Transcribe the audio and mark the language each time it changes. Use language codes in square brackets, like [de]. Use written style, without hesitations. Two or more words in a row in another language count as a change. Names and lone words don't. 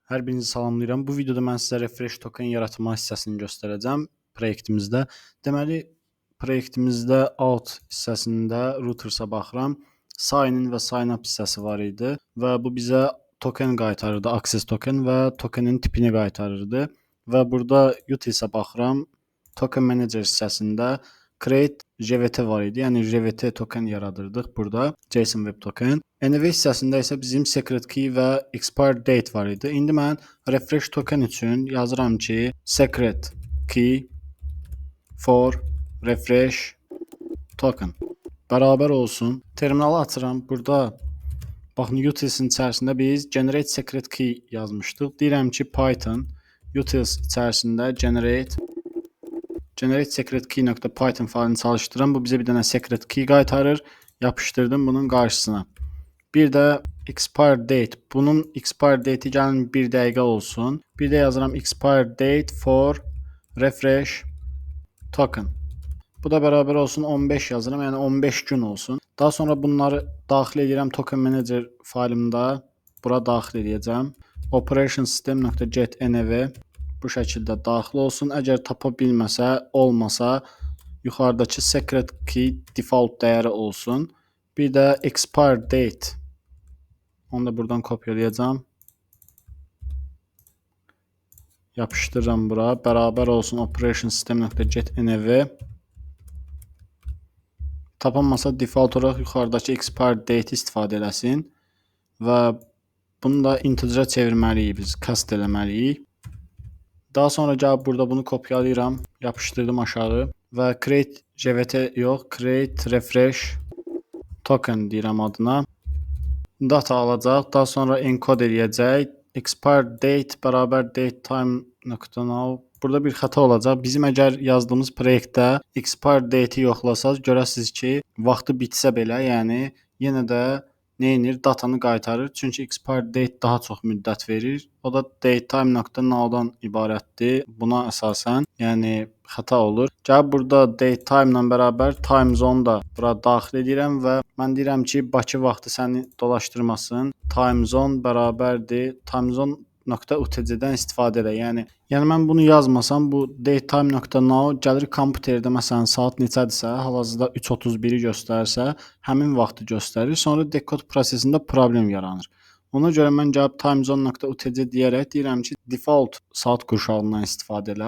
[az] Hər birinizi salamlayıram. Bu videoda mən sizə [en] refresh token [az] yaratma hissəsini göstərəcəm proyektimizdə. Deməli, proyektimizdə alt hissəsində routersa baxıram. Sign-in və sign-up hissəsi var idi və bu bizə token qaytarırdı, [en] access token [az] və tokenin tipini qaytarırdı. Və burada utilisə baxıram. [en] Token manager [az] hissəsində [en] create JWT [az] var idi. Yəni JWT token yaradırdıq burada. [en] JSON Web Token. [az] Anyway hissəsində isə bizim [en] secret key [az] və [en] expire date [az] var idi. İndi mən [en] refresh token [az] üçün yazıram ki, [en] secret key for refresh token [az] bərabər olsun. Terminalı açıram. Burada baxın utils'in içərisində biz [en] generate secret key [az] yazmışdıq. Deyirəm ki, Python utils içərisində [en] generate secret key. [az] python faylını çalışdırıram. Bu bizə bir dənə [en] secret key [az] qaytarır. Yapışdırdım bunun qarşısına. Bir də [en] expire date. [az] Bunun [en] expire date'i [az] gəlin 1 dəqiqə olsun. Bir də yazıram [en] expire date for refresh token. [az] Bu da bərabər olsun 15 yazıram. Yəni 15 gün olsun. Daha sonra bunları daxil edirəm [en] token manager [az] faylımda. Bura daxil edəcəm. [en] Operation system.get env [az] bu şəkildə daxil olsun. Əgər tapa bilməsə, olmasa yuxarıdakı [en] secret key [az] default dəyəri olsun. Bir də [en] expire date. [az] Onu da buradan kopyalayacağam. Yapışdırıram bura. Bərabər olsun [en] operation system.get env. [az] Tapanmasa default olaraq yuxarıdakı [en] expire date [az] istifadə eləsin. Və bunu da integerə çevirməliyik biz. Cast eləməliyik. Daha sonra gəlib burada bunu kopyalayıram. Yapışdırdım aşağı. Və [en] create JWT [az] yox, [en] create refresh token [az] deyirəm adına. Data alacaq. Daha sonra encode edəcək. [en] Expire date [az] bərabər [en] date time.now. [az] Burada bir xəta olacaq. Bizim əgər yazdığımız proyektdə [en] expire date'i [az] yoxlasaz, görəsiniz ki, vaxtı bitsə belə, yəni yenə də neyinir? Datanı qaytarır. Çünki [en] expire date [az] daha çox müddət verir. O da datetime.now'dan ibarətdir. Buna əsasən, yəni xəta olur. Gəlib burada datetime ilə bərabər [en] time zone [az] da bura daxil edirəm və mən deyirəm ki, Bakı vaxtı səni dolaşdırmasın. [en] Time zone [az] bərabərdir. [en] Time zone.utc- [az] dən istifadə elə. Yəni mən bunu yazmasam, bu datetime.now gəlir kompüterdə məsələn saat neçədirsə, hal-hazırda 3:31-i göstərirsə, həmin vaxtı göstərir. Sonra dekod prosesində problem yaranır. Ona görə mən gəlib timezone.utc deyərək deyirəm ki, default saat qurşağından istifadə elə.